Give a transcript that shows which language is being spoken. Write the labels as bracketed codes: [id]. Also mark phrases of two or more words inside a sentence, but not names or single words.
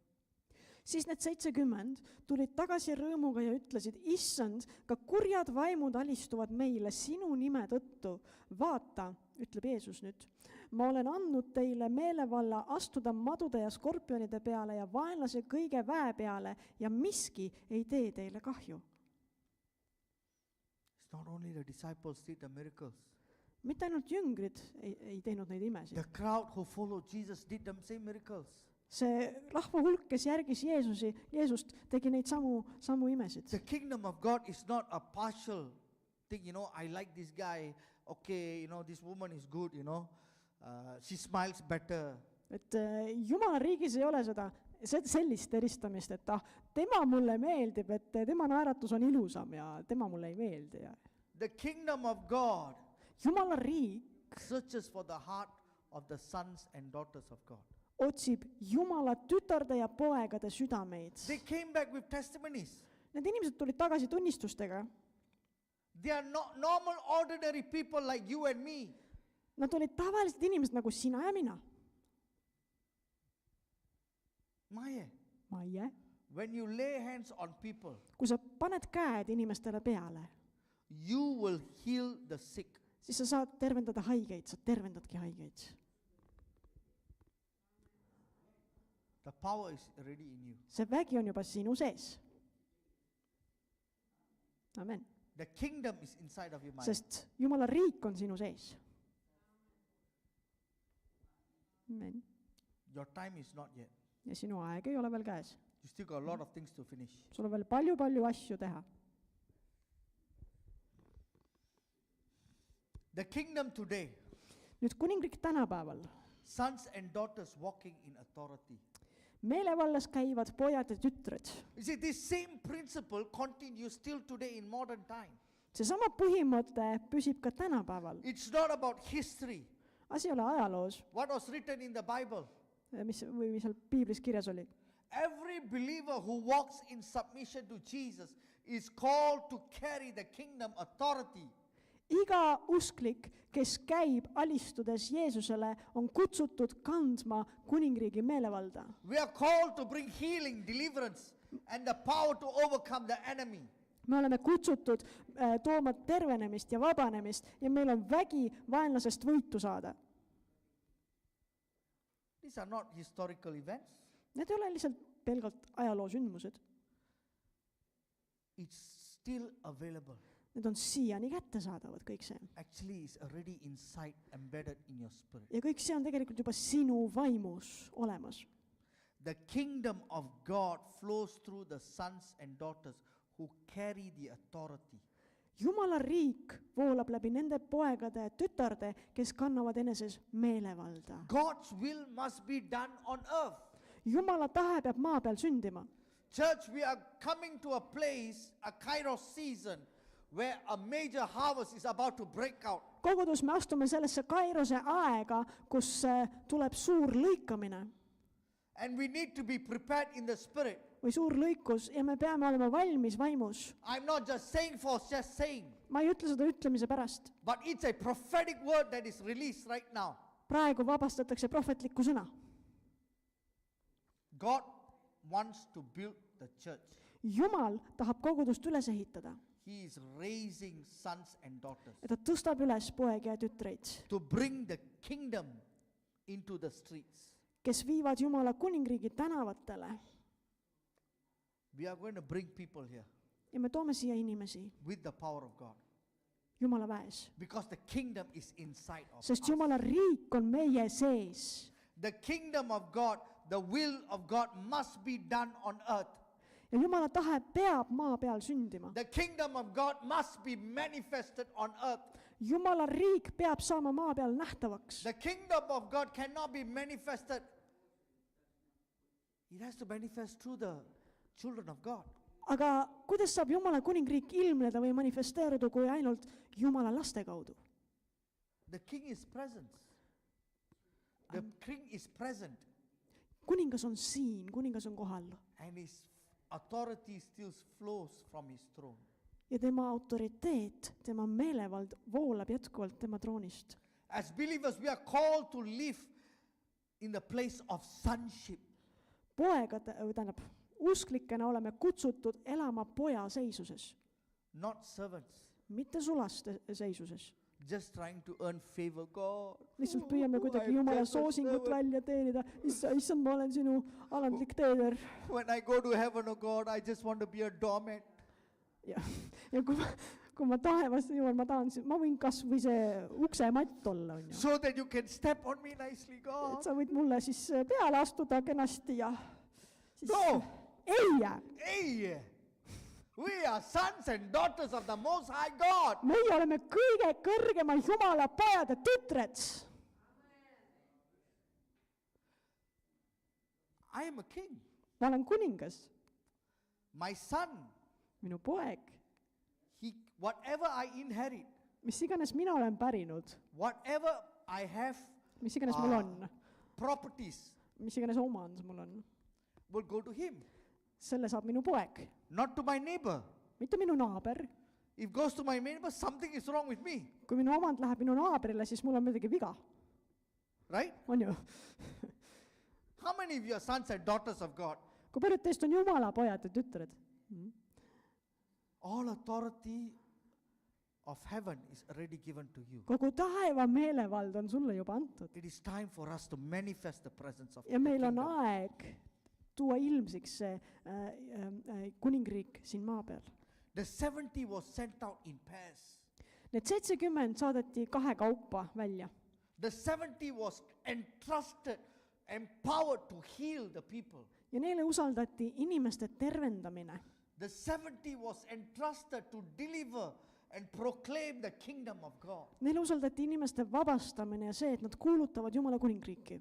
[et] siis need 70 tulid tagasi rõõmuga ja ütlesid, issand, ka kurjad vaimud alistuvad meile sinu nime tõttu. vaata, ütleb Jeesus nüüd, ma olen andnud teile meelevalla astuda madude ja skorpionide peale ja vaenlase kõige väe peale ja miski ei tee teile kahju. [en] It's not only the disciples did the miracles. [et] mitte ainult jüngrid ei teinud neid imesid. [en] The crowd who followed Jesus did the same miracles. [et] see rahva hulk, kes järgis Jeesust, tegi neid samu imesid. [en] The kingdom of God is not a partial thing, I like this guy, okay, this woman is good, she smiles better. [et] et Jumala riigis ei ole sellist eristamist, et tema mulle meeldib, et tema naeratus on ilusam ja tema mulle ei meeldi. [en] The kingdom of God [et] Jumala riik [en] searches for the heart of the sons and daughters of God. [et] otsib Jumala tütarde ja poegade südameid. [en] They came back with testimonies. [et] Need inimesed tulid tagasi tunnistustega. [en] They are not normal, ordinary people like you and me. [et] Nad olid tavalised inimesed nagu sina ja mina. Maie, [en] When you lay hands on people, [et] kui sa paned käed inimestele peale, [en] you will heal the sick. [et] siis sa saad tervendada haigeid, sa tervendadki haigeid. [en] The power is already in you. [et] see vägi on juba sinu sees. [en] Amen. The kingdom is inside of your mind. [et] Sest Jumala riik on sinu sees. [en] Amen. Your time is not yet. [et] ja sinu aeg ei ole veel käes. [en] You still got a lot of things to finish. [et] sul on veel palju asju teha. [en] The kingdom today, [et] nüüd kuningriik tänapäeval. [en] sons and daughters walking in authority. [et] meelevallas käivad pojad ja tütred. [en] You see, this same principle continues still today in modern time. [et] seesama põhimõte püsib ka tänapäeval. [en] It's not about history. [et] asi ei ole ajaloos, [en] What was written in the Bible? [et] mis seal piiblis kirjas oli. [en] Every believer who walks in submission to Jesus is called to carry the kingdom authority. [et] iga usklik, kes käib alistudes Jeesusele, on kutsutud kandma kuningriigi meelevalda. [en] We are called to bring healing, deliverance, and the power to overcome the enemy. [et] me oleme kutsutud tooma tervenemist ja vabanemist ja meil on vägi vaenlasest võitu saada. [en] These are not historical events. [et] Need ei ole lihtsalt pelgalt ajaloosündmused. [en] It's still available. [et] Need on siiani kättesaadavad, kõik see. [en] Actually, it's already inside, embedded in your spirit. [et] ja kõik see on tegelikult juba sinu vaimus olemas. [en] The kingdom of God flows through the sons and daughters who carry the authority. [et] Jumala riik voolab läbi nende poegade ja tütarde, kes kannavad eneses meelevalda. [en] God's will must be done on earth. [et] Jumala tahe peab maa peal sündima. [en] Church, we are coming to a place, a Kairos season, where a major harvest is about to break out. [et] Kogudus, me astume sellesse Kairose aega, kus tuleb suur lõikamine [en] And we need to be prepared in the spirit. [et] või suur lõikus ja me peame olema valmis vaimus. [en] I'm not just saying for just saying, [et] Ma ei ütle seda ütlemise pärast. [en] but it's a prophetic word that is released right now. [et] Praegu vabastatakse prohvetlikku sõna. [en] God wants to build the church. [et] Jumal tahab kogudust üles ehitada. [en] He is raising sons and daughters [et] Ja ta tõstab üles poegi ja tütreid, [en] to bring the kingdom into the streets. [et] kes viivad Jumala kuningriigi tänavatele. [en] We are going to bring people here [et] Ja me toome siia inimesi [en] with the power of God. [et] Jumala väes. [en] Because the kingdom is inside of [et] Sest [en] us. [et] Jumala riik on meie sees. [en] The kingdom of God, the will of God must be done on earth. [et] Ja Jumala tahe peab maa peal sündima. [en] The kingdom of God must be manifested on earth. [et] Jumala riik peab saama maa peal nähtavaks. [en] The kingdom of God cannot be manifested. It has to manifest through the children of God. [et] Aga kuidas saab Jumala kuningriik ilmneda või manifesteeruda, kui ainult Jumala laste kaudu? [en] The king is present. The king is present. [et] Kuningas on siin, kuningas on kohal. [en] And his authority still flows from his throne. [et] Ja tema autoriteet, tema meelevald voolab jätkuvalt tema troonist. [en] As believers, we are called to live in the place of sonship. [et] Tähendab, usklikena oleme kutsutud elama poja seisuses, [en] Not servants. [et] mitte sulaste seisuses. [en] Just trying to earn favor. God. [et] Lihtsalt püüame kuidagi Jumala soosingut välja teenida. Issand, ma olen sinu alandlik teener. [en] When I go to heaven, oh God, I just want to be a doormat. [et] Ja kui ma taevasse jõuan, ma võin kas või see uksematt olla, on ju. [en] So that you can step on me nicely, [et] Et [en] God. [et] sa võid mulle siis peale astuda kenasti ja siis [en] No. [et] ei jää. [en] Hey, we are sons and daughters of the Most High God. [et] Meie oleme kõige kõrgema Jumala pojad ja tütred. [en] I am a king. [et] Ma olen kuningas, [en] My son, [et] minu poeg, [en] whatever I inherit, [et] mis iganes mina olen pärinud, [en] whatever I have, [et] mis iganes mul on, [en] properties [et] mis iganes omand mul on, [en] will go to him, [et] selle saab minu poeg, [en] not to my neighbor. [et] mitte minu naaber. [en] If goes to my neighbor, something is wrong with me, [et] Kui minu omand läheb minu naabrile, siis mul on midagi viga, [en] right? [et] on ju? [en] How many of you are sons and daughters of God? [et] Kui paljud teist on Jumala pojad ja tütred? [en] All authority of heaven is already given to you. [et] Kogu taeva meelevald on sulle juba antud. [en] It is time for us to manifest the presence of [et] Ja [en] the [et] meil on [en] kingdom. [et] aeg tuua ilmsiks see kuningriik siin maa peal. [en] The 70 was sent out in pairs. [et] Need 70 saadeti kahekaupa välja. [en] The 70 was entrusted, empowered to heal the people. [et] Ja neile usaldati inimeste tervendamine. [en] The 70 was entrusted to deliver and proclaim the kingdom of God. [et] Neile usaldati inimeste vabastamine ja see, et nad kuulutavad Jumala kuningriiki.